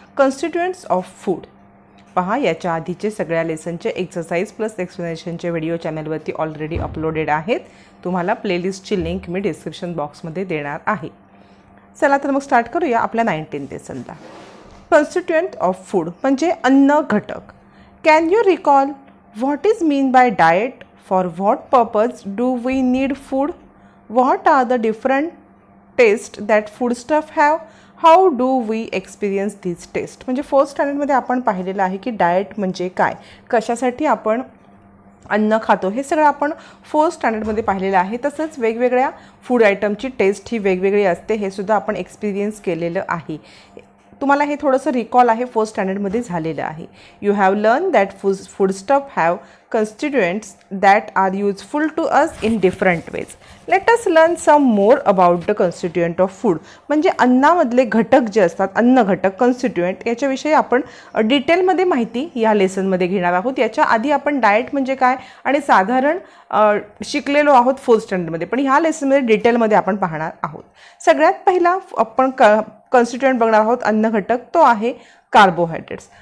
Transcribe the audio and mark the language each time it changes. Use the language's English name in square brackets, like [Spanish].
[Marathi] Constituents of food. पहा, याच्या आधीचे सगळ्या लेसनचे एक्सरसाइज प्लस एक्सप्लेनेशनचे व्हिडिओ चॅनलवरती ऑलरेडी अपलोडेड आहेत. तुम्हाला प्लेलिस्टची लिंक मी डिस्क्रिप्शन बॉक्समध्ये देणार आहे. चला तर मग स्टार्ट करूया आपल्या 19 लेसनला. कॉन्स्टिट्युएंट ऑफ फूड म्हणजे अन्न घटक. [English] Can you recall what is mean by diet? For what purpose do we need food? What are the different tastes that foodstuff have? How do we experience these taste? [Marathi] म्हणजे 4th स्टँडर्डमध्ये आपण पाहिलेलं आहे की diet म्हणजे काय, कशासाठी आपण अन्न खातो, हे सगळं आपण 4th स्टँडर्डमध्ये पाहिलेलं आहे. तसंच वेगवेगळ्या फूड आयटमची टेस्ट ही वेगवेगळी असते, हे सुद्धा आपण एक्सपिरियन्स केलेलं आहे. तुम्हाला हे थोडंसं रिकॉल आहे, 4th स्टँडर्डमध्ये झालेलं आहे. [English] You have learn that foodstuff have constituents that are useful to us in different ways. Let us learn some more about the constituent of food. [Marathi] म्हणजे अन्नामधले घटक जे असतात, अन्न घटक कॉन्स्टिट्युएंट, याच्याविषयी आपण डिटेलमध्ये माहिती या लेसनमध्ये घेणार आहोत. याच्या आधी आपण डाएट म्हणजे काय आणि साधारण शिकलेलो आहोत 4th स्टँडर्डमध्ये, पण ह्या लेसनमध्ये डिटेलमध्ये आपण पाहणार आहोत. सगळ्यात पहिला आपण कॉन्स्टिट्युएंट बघणार आहोत अन्न घटक, तो आहे कार्बोहायड्रेट्स.